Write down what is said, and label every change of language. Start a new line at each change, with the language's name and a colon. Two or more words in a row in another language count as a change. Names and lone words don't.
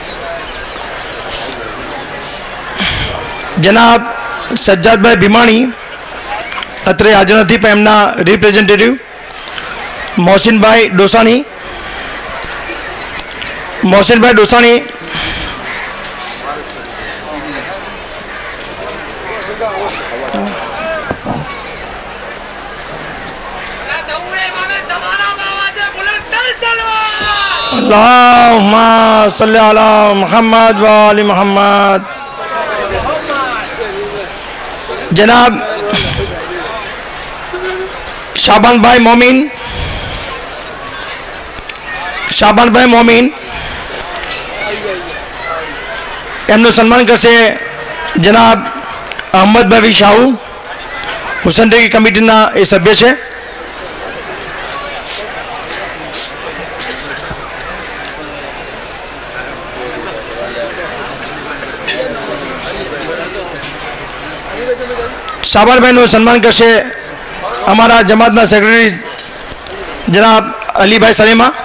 Gujarati: જનાબ સજ્જાદ ભાઈ ભીમાણી અત્રે હાજર નથી, પણ એમના રિપ્રેઝેન્ટેટિવ મોહસિનભાઈ ડોસાણી.
Arabic: મોહસિનભાઈ ડોસાણી اللہم صلی علی محمد و آل محمد.
Gujarati: જનાબ શાબાન ભાઈ મોમીન એમનું સન્માન કરશે જનાબ અહમદભાઈ શાહુ, હુસેન રેગી કમિટીના એ સભ્ય છે. શાબાનભાઈનું સન્માન કરશે અમારા જમાતના સેક્રેટરી જનાબ અલીભાઈ સલેમા.